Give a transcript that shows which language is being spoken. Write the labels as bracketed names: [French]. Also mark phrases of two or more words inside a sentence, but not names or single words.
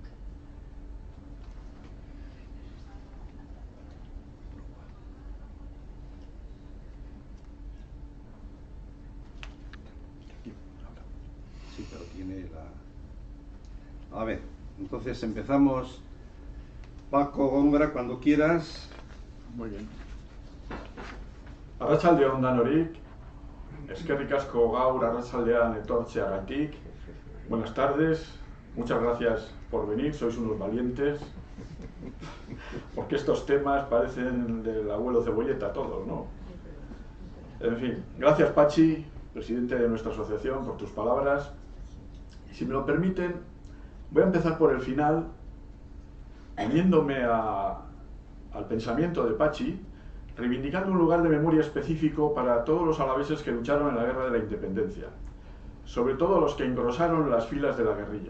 [Spanish] Sí, pero tiene la... A ver, entonces empezamos. Paco Góngora, cuando quieras. Muy bien. [Basque] Arratsaldeon danorik, eskerrik asko gaur arratsaldean etortzeagatik. [Spanish] Buenas tardes, muchas gracias por venir, sois unos valientes, porque estos temas parecen del abuelo Cebolleta todos, ¿no? En fin, gracias Pachi, presidente de nuestra asociación, por tus palabras. Y si me lo permiten, voy a empezar por el final, uniéndome al pensamiento de Pachi, reivindicando un lugar de memoria específico para todos los alaveses que lucharon en la Guerra de la Independencia, sobre todo los que engrosaron las filas de la guerrilla.